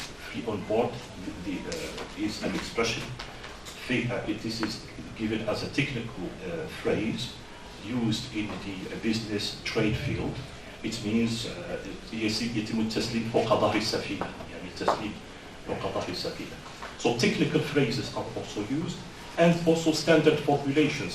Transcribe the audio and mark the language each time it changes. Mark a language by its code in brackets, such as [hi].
[en] Free on board is an expression. This is given as a technical phrase used in the business trade field. It means [ar] يتم التسليم فوق ظهر السفينة. يعني التسليم فوق ظهر السفينة. [en] So technical phrases are also used, and also standard formulations.